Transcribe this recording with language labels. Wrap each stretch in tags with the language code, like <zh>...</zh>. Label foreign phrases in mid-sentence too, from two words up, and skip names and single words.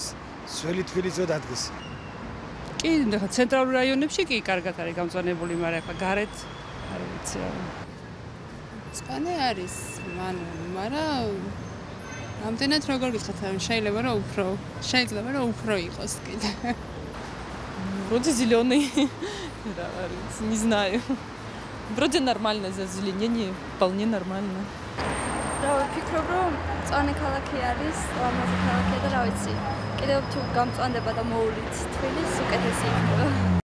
<ka>სველი თბილისო დადგეს. კი, ცენტრალურ რაიონებში კი კარგად არის გამწვანებული, მაგრამ ახლა გარეთ არ ვიცი რა. მწვანე არის, მაგრამ ამდენად როგორ გითხრათ, შეიძლება რომ უფრო იყოს კიდე.</ka> <ru>Вроде зеленый. Не знаю. Вроде нормально за озеленение, вполне нормально.</ru> <ka>რა ვფიქრობ, რომ მწვანე ქალაქი არის, ლამაზი ქალაქია და რა ვიცი. კიდევ თუ გამწვანდება და მოვლით თბილისს უკეთესი იქნება.</ka>